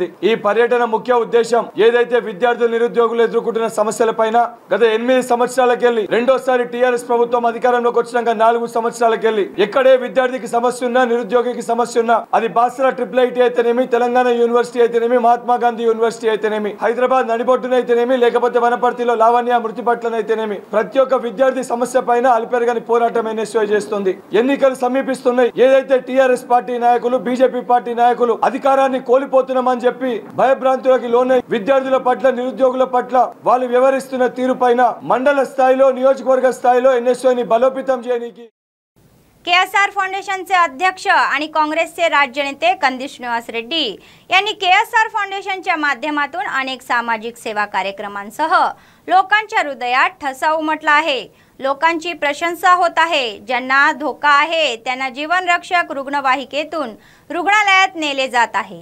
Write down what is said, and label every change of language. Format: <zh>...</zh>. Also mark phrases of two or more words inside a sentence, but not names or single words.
<te>ఈ పర్యటన ముఖ్య ఉద్దేశం ఏదైతే విద్యార్థులు నిరుద్యోగులు ఎదుర్కొంటున్న సమస్యలపైన గత 8 సంవత్సరాలకెళ్ళి రెండోసారి టీఆర్ఎస్ ప్రభుత్వం అధికారంలోకి వచ్చినాక 4 సంవత్సరాలకెళ్ళి ఎక్కడే విద్యార్థికి సమస్య ఉన్నా నిరుద్యోగికి సమస్య ఉన్నా అది బాసరా IIIT అయితేనేమి తెలంగాణ యూనివర్సిటీ అయితేనేమి మహాత్మా గాంధీ యూనివర్సిటీ అయితేనేమి హైదరాబాద్ నడిబొట్టునైతేనేమి లేకపోతే వనపర్తిలో లావణ్య మృతి పట్లనైతేనేమి ప్రతి ఒక్క విద్యార్థి సమస్య పైన అల్పెరగని పోరాటం ఎన్ఎస్యూ చేస్తుంది। ఎన్నికలు సమీపిస్తున్నాయి। ఏదైతే టీఆర్ఎస్ పార్టీ నాయకులు బీజేపీ పార్టీ నాయకులు అధికారాన్ని కోల్పోతున్నామని చెప్పి భయభ్రాంతులకు లోనై విద్యార్థుల పట్ల నిరుద్యోగుల పట్ల వాళ్ళు వ్యవహరిస్తున్న తీరుపైన మండల స్థాయిలో నియోజకవర్గ స్థాయిలో ఎన్ఎస్యూని బలోపేతం చేయడానికి</te> <mr>केएसआर फाउंडेशनचे अध्यक्ष आणि काँग्रेसचे राज्य नेते कंदी श्रीनिवास रेड्डी यांनी केएसआर फाउंडेशनच्या माध्यमातून अनेक सामाजिक सेवा कार्यक्रमांसह लोकांच्या हृदयात ठसा उमटला आहे। लोकांची प्रशंसा होत आहे। ज्यांना धोका आहे त्यांना जीवनरक्षक रुग्णवाहिकेतून रुग्णालयात नेले जात आहे।</mr>